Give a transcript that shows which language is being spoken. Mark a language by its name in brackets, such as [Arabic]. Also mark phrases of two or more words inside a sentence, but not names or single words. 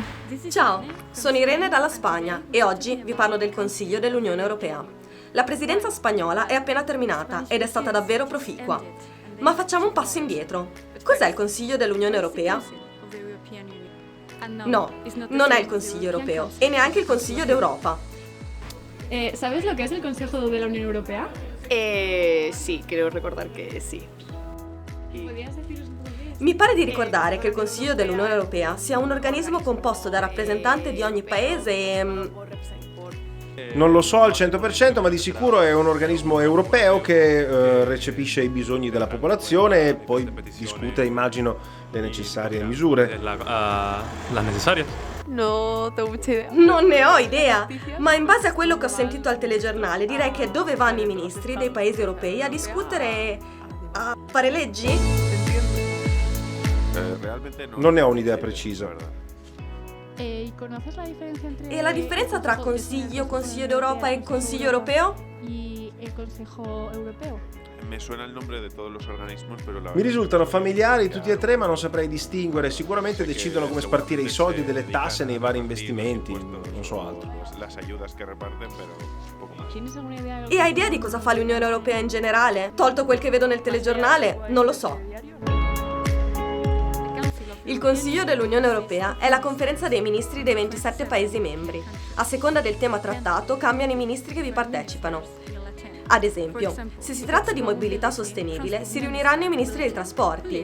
[Italian] Ciao, sono Irene dalla Spagna e oggi vi parlo del Consiglio dell'Unione Europea. La presidenza spagnola è appena terminata ed è stata davvero proficua. Ma facciamo un passo indietro. Cos'è il Consiglio dell'Unione Europea? No, non è il Consiglio europeo e neanche il Consiglio d'Europa. [Spanish] ¿Sabes lo que es el Consejo de la Unión Europea? Sí, creo recordar que sí. ¿Podrías deciros un poco qué es? [Italian] Mi pare di ricordare che il Consiglio dell'Unione Europea sia un organismo composto da rappresentanti di ogni paese e... Non lo so al 100%, ma di sicuro è un organismo europeo che recepisce i bisogni della popolazione e poi discute, immagino, le necessarie misure. La necessaria? [Spanish] No tengo mucha idea. [Italian] Non ne ho idea, ma in base a quello che ho sentito al telegiornale direi che dove vanno i ministri dei paesi europei a discutere, a fare leggi? Non ne ho un'idea precisa. [Spanish] ¿Y conoces la diferencia entre [Italian] E la differenza tra Consiglio, Consiglio d'Europa e Consiglio europeo? [Spanish] y el Consejo Europeo? Me suena [Italian] il nome di tutti gli organismi, però Mi risultano familiari tutti e tre, ma non saprei distinguere. Sicuramente decidono come spartire i soldi delle tasse nei vari investimenti, non so altro. [Spanish] ¿Tienes alguna idea? [Italian] E hai idea di cosa fa l'Unione Europea in generale? Tolto quel che vedo nel telegiornale, non lo so. Il Consiglio dell'Unione Europea è la conferenza dei ministri dei 27 Paesi membri. A seconda del tema trattato cambiano i ministri che vi partecipano. Ad esempio, se si tratta di mobilità sostenibile, si riuniranno i ministri dei trasporti.